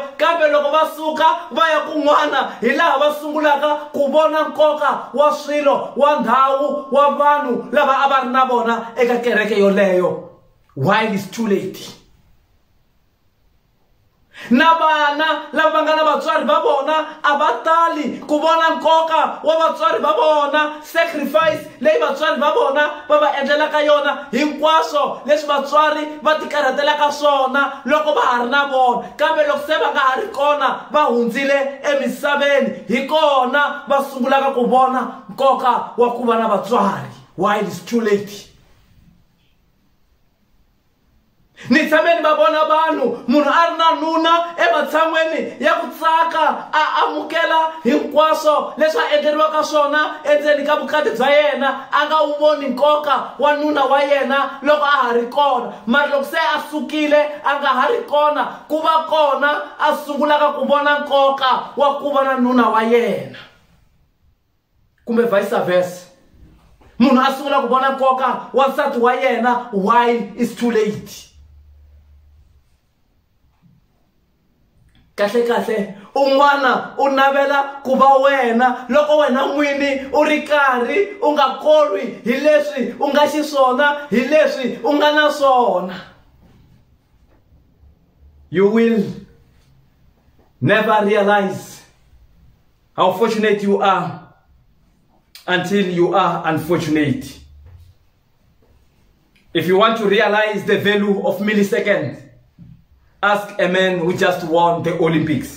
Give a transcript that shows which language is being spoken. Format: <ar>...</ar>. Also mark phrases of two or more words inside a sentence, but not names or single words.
<ts>Kambe loko va suka va ya kun'wana hi laha va sungulaka ku vona nkoka wa swilo, wa ndhawu, wa vanhu lava a va ri na vona eka kereke yoleyo.</ts> <en>While it's too late.</en> <ts>Na vana lava nga na vatswari va vona a va tali ku vona nkoka wa vatswari va vona, sacrifice leyi vatswari va vona va va endlelaka yona, hinkwaswo leswi vatswari va ti karhatelaka swona loko va ha ri na vona. Kambe loko se va nga ha ri kona, va hundzile emisaveni, hi kona va sungulaka ku vona nkoka wa ku va na vatswari.</ts> <en>While it's too late.</en> <ts>Ni tshame va vona vanhu munhu a ri na nuna ematshan'weni ya ku tsaka a amukela hinkwaswo leswi a endleriwaka swona endzeni ka vukati bya yena, a nga wu voni nkoka wa nuna wa yena loko a ha ri kona. Mara loko se a sukile a nga ha ri kona, ku va kona a sungulaka ku vona nkoka wa ku va na nuna wa yena, kumbe</ts> <en>vice versa.</en> <ts>Munhu a sungula ku vona nkoka wa nsati wa yena</ts> <en>while it's too late.</en> <ts>kahle un'wana u navela ku va wena loko wena n'wini u ri karhi u nga kolwi hi leswi u nga xiswona hi leswi u nga na swona.</ts> <en>You will never realize how fortunate you are until you are unfortunate. If you want to realize the value of milliseconds, ask a man who just won the Olympics.</en>